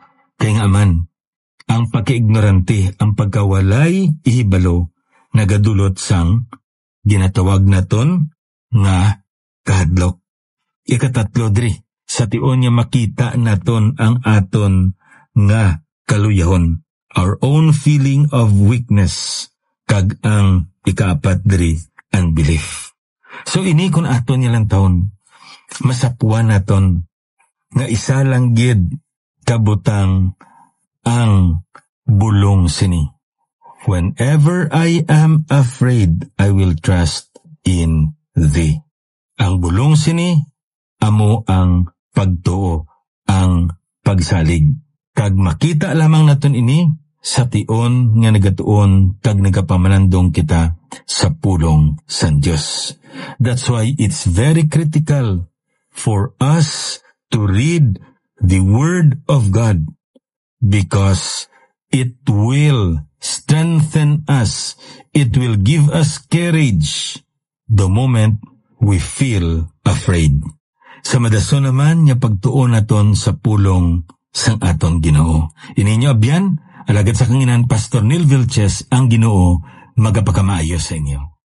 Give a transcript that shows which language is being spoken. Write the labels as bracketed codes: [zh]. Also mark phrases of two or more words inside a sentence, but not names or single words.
[hil] Kay nga man, ang pagkaignorante, ang pagkawalay ihibalo, nagadulot sang ginatawag naton nga kahadlok. Ikatatlo diri, sa tion niya makita naton ang aton nga kaluyahon, [en] our own feeling of weakness, [hil] kag ang ikaapat diri, unbelief. So ini kun aton niya lang taon, masapuan naton nga isa lang gid kabutang ang bulong sini. [en] Whenever I am afraid, I will trust in thee. [hil] Ang bulong sini, amo ang pagtuo, ang pagsalig. Kag makita lamang naton ini sa tion nga nagatuon kag nagapamanandong kita sa pulong san Dios. [en] That's why it's very critical for us to read the Word of God, because it will strengthen us. It will give us courage the moment we feel afraid. [hil] Sa madason naman niya pagtuon naton sa pulong sang aton Ginoo. Ininyo abyan, alagad sa kanginan Pastor Neil Vilches, ang Ginoo magapakamaayos sa inyo.